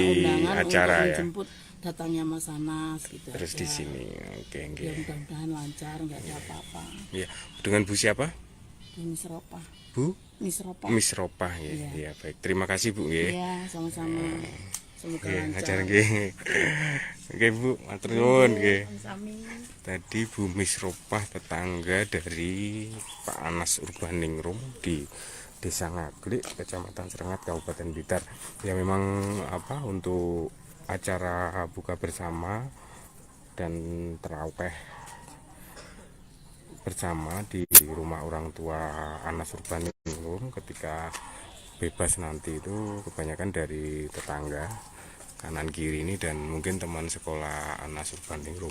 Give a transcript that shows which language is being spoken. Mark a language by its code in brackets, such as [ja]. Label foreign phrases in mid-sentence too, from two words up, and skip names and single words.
[id] undangan acara untuk ya. menjemput datangnya Mas Anas gitu. Terus aja. di sini. Oke. Ya mudah-mudahan lancar, enggak ada apa-apa. Iya. Dengan Bu siapa? Ini seropah. Bu Misropah. Miss Ropah ya. Iya. Iya, baik. Terima kasih Bu nggih. Iya, sama-sama. Semoga Nggih, lancar. [jv] ajar nggih. Nggih Bu, matur nuwun nggih. Sami. [id] Tadi Bu Miss Ropah tetangga dari Pak Anas Urbaningrum di Desa Ngaglik, Kecamatan Serengat, Kabupaten Blitar. Ya memang apa untuk acara buka bersama dan tarawih bersama di rumah orang tua Anas Urbaningrum ketika bebas nanti itu kebanyakan dari tetangga kanan kiri ini dan mungkin teman sekolah Anas Urbaningrum.